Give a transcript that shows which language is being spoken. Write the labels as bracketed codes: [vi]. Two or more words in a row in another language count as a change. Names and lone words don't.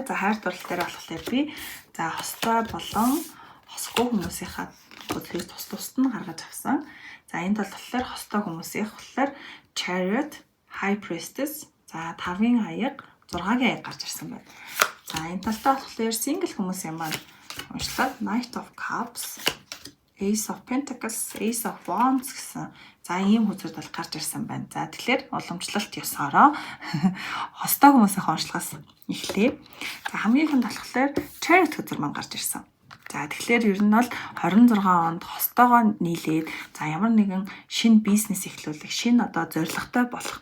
[mn] За хайр дурлал дээр болохоор би за хостой болон хосгүй хүмүүсийнхаа төслийг тус нь гаргаж авсан. За энэ тал болохоор хостой хүмүүсийнх болохоор Chariot, High Priestess, за 5-ын аяг, 6-гийн аяг гарч ирсэн байна. За энэ талдаа болохоор single хүмүүсийн маань уншлаад Knight of Cups, Ace of Pentacles, Ace of Wands гэсэн. За ийм хүзрүүд бол гарч ирсэн байна. За тэгэхээр уламжлалт ёсороо хостой хүмүүсийн онцлогоос эхлэе. За хамгийн ихэнд болохоор Chariot хүзэр маань гарч ирсэн. За тэгэхээр ер нь бол 26 онд хостойгоо нийлээд за ямар нэгэн шинэ бизнес эхлүүлэх, шинэ одоо зорилготой болох.